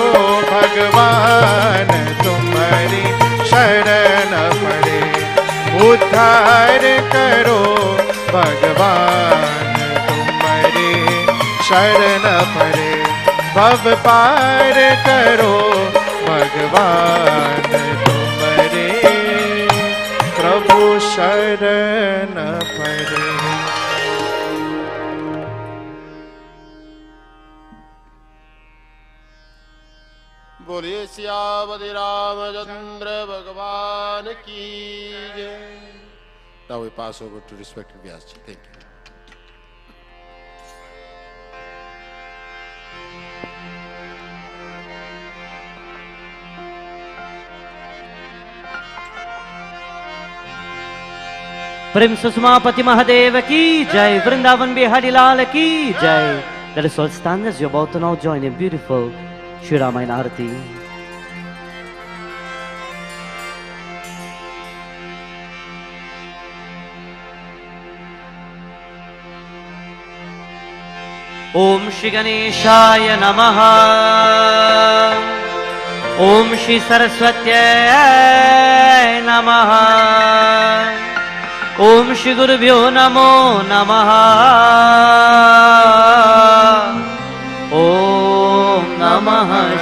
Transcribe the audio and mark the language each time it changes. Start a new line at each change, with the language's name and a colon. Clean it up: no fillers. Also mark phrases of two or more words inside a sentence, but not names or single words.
Hindi: भगवान तुम्हारी शरण परे उद्धार करो भगवान तुम्हारी शरण परे भव पार करो भगवान तुम्हारे प्रभु शरण परे। बोलिए सियावति रामचंद्र भगवान की जय।
English: Now we pass over to respected Vyas ji. Thank you.
Hindi: प्रेम सुषमापति महादेव की जय, वृंदावन बिहारी लाल की जय।
English: Let us all stand as you're about to now join in beautiful Shri Ramayana Arati.
Sanskrit: ॐ श्री गणेशाय नमः, ॐ श्री सरस्वत्यै नमः, ॐ श्री गुरुभ्यो नमो नमः, ॐ नमः